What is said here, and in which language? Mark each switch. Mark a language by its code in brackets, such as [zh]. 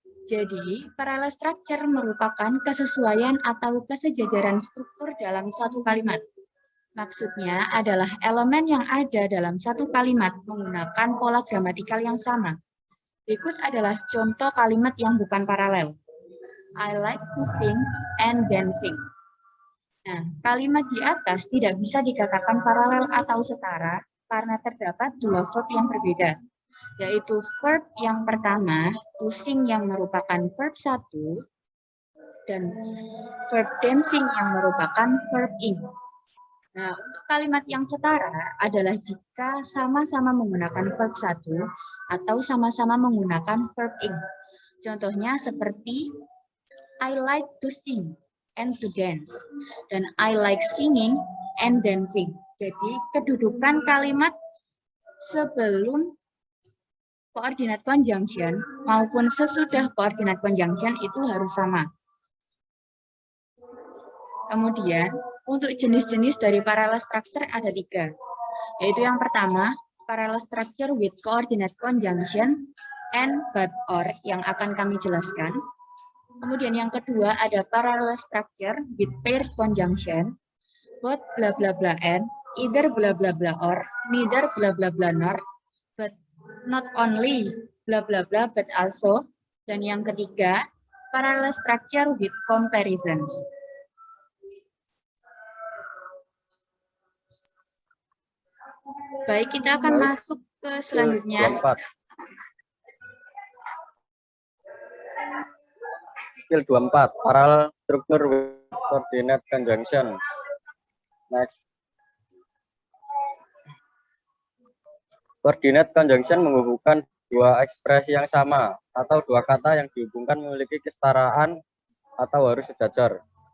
[id] Jadi, parallel structure merupakan kesesuaian atau kesejajaran struktur dalam suatu kalimat. Maksudnya adalah elemen yang ada dalam satu kalimat menggunakan pola gramatikal yang sama. Berikut adalah contoh kalimat yang bukan paralel. [en] I like to sing and dancing. [id] Nah, kalimat di atas tidak bisa dikatakan paralel atau setara karena terdapat dua verb yang berbeda, yaitu verb yang pertama, to sing yang merupakan verb 1, dan verb dancing yang merupakan verb ing. Nah, untuk kalimat yang setara adalah jika sama-sama menggunakan verb 1 atau sama-sama menggunakan verb ing. [en] Contohnya seperti I like to sing and to dance, dan I like singing and dancing. [id] Jadi, kedudukan kalimat sebelum koordinat conjunction maupun sesudah koordinat conjunction itu harus sama. Kemudian, untuk jenis-jenis dari parallel structure ada 3, yaitu yang pertama, parallel structure with coordinate conjunction and but or yang akan kami jelaskan. [en] Kemudian yang kedua ada parallel structure with paired conjunction, both bla bla bla and, either bla bla bla or, neither bla bla bla nor, but not only bla bla bla but also. Dan yang ketiga, parallel structure with comparisons. [id] Baik, kita akan masuk ke selanjutnya. [en] Skill 24, parallel structure with coordinate conjunction. Next. [id] Coordinate conjunction menghubungkan dua ekspresi yang sama atau dua kata yang dihubungkan memiliki kesetaraan atau harus sejajar.